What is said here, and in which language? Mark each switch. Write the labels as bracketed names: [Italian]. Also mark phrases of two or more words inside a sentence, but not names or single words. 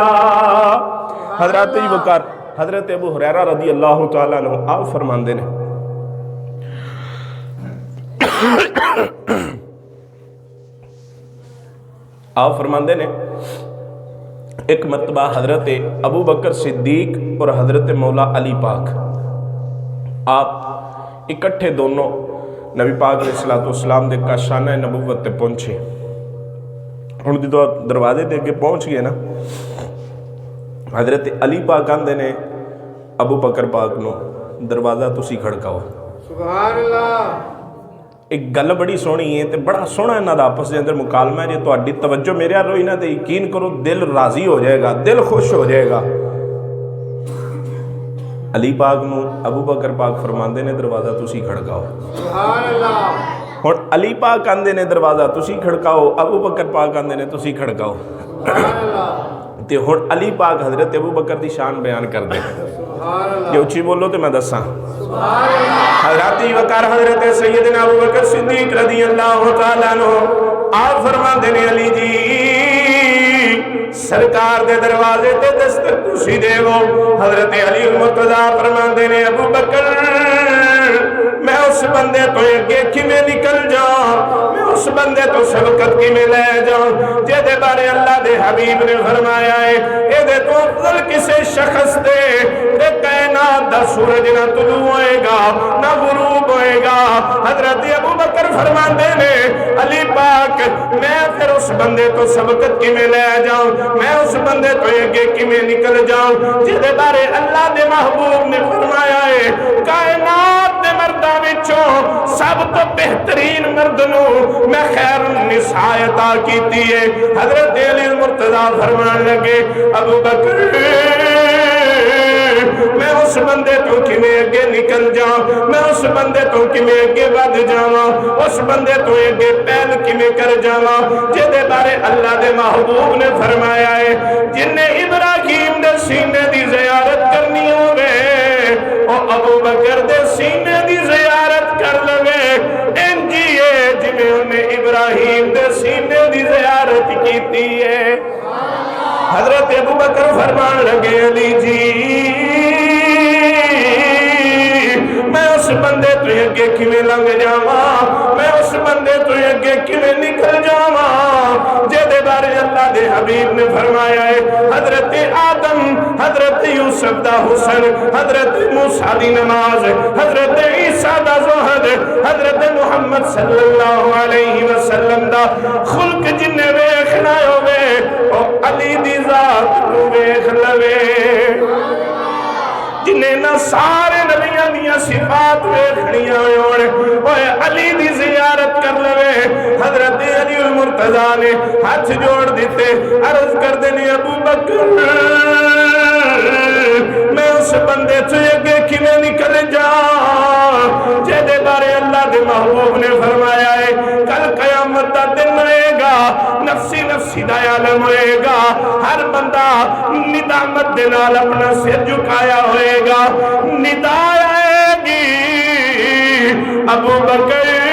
[Punjabi] حضرت ابوبکر حضرت ابو ہریرہ [Arabic] رضی اللہ تعالیٰ عنہ [Punjabi] آپ فرماندے نے ایک مرتبہ حضرت ابو بکر صدیق اور حضرت مولا علی پاک آپ اکٹھے دونوں نبی پاک [Arabic] علیہ السلام [Punjabi] دے کاشانہ نبوت تے پہنچے. ہن جدوں دروازے دے اگے پہنچ گئے نا، حضرت علی پاک آندے نے ابو بکر پاک نو دروازہ تسی کھڑکاؤ. [Arabic] سبحان اللہ. [Punjabi] ایک گل بڑی سونی ہے تے بڑا سونا انہاں دا آپس دے اندر مکالمہ ہے. جے تہاڈی توجہ میرے ال ہوئی نا تے یقین کرو دل راضی ہو جائے گا، دل خوش ہو جائے گا. علی پاک نو ابو بکر پاک فرماندے نے دروازہ تسی کھڑکاؤ. [Arabic] سبحان اللہ. [Punjabi] ہن علی پاک آندے نے دروازہ تسی کھڑکاؤ، ابو بکر پاک آندے نے تسی کھڑکاؤ. [Arabic] سبحان اللہ. [Punjabi] تے ہن علی پاک حضرت ابو بکر دی شان بیان کر دے. جو اچھی بولو تو میں دساں. حضرت وقار حضرت سیدنا ابو بکر صدیق [Arabic] رضی اللہ تعالیٰ عنہ [Punjabi] آپ فرماندے نے علی جی سرکار دے دروازے تے دستک تسی دے وہ. حضرت علی المرتضیٰ فرماندے نے ابو بکر میں اس بندے تو اگے کیویں نکل جاؤں، میں اس بندے تو سبقت کیویں لے جاؤں جے دے بارے اللہ دے حبیب نے فرمایا ہے اے دے تو افضل کسے شخص دے کائنات دا سورج نہ طلوع ہوئے گا نہ غروب ہوئے گا. حضرت ابو بکر فرماندے نے علی پاک میں پھر اس بندے تو سبقت کیویں لے جاؤں، میں اس بندے تو اگے کیویں نکل جاؤں جے دے بارے اللہ دے محبوب نے فرمایا ہے کائنات دے مرداں وچوں سب تو بہترین مرد نو میں [Arabic] خیر النساء [Punjabi] عطا کیتی ہے. حضرت علی المرتضیٰ فرمان لگے ابو بکر میں اس بندے تو کیویں اگے نکل جاؤں، میں اس بندے تو کیویں اگے ود جاواں، اس بندے تو اگے پہل کیویں کر جاواں جے دے بارے اللہ دے محبوب نے فرمایا ہے جن نے ابراہیم دے سینے دی زیارت کرنی ہوے او ابو بکر دے سینے دی زیارت کر لوے. انجیے جویں انہیں ابراہیم دے سینے دی زیارت کیتی ہے. حضرت ابو بکر فرمان لگے علی جی میں اس بندے تو اگے کیویں لنگ جاواں، میں اس بندے تو اگے کیویں نکل جاواں جے دے بارے اللہ دے حبیب نے فرمایا ہے حضرت آدم حضرت یوسف دا حسن حضرت موسیٰ دی نماز حضرت عیسیٰ دا زہد حضرت محمد [Arabic] صلی اللہ علیہ وسلم [Punjabi] دا خلق جنہیں ویکھنا ہوئے اور علی دی ذات کو ویکھ لوے جنہیں نہ سارے نبیاں دیا صفات ویکھنیاں ہوئے اوہ علی دی زیارت کر لوے حضرت علی المرتضیٰ نے ہاتھ جوڑ دیتے عرض کر دینے ابو بکر میں اس بندے تو یہ کہ میں نکل جاؤں جیدے بارے اللہ دے محبوب نے فرمایا ہے کل قیامت دا دن آئے گا نفسی نفسی دا عالم ہوئے گا ہر بندہ ندامت دنال اپنا سر جھکایا ہوئے گا ندا آئے گی ابو بکر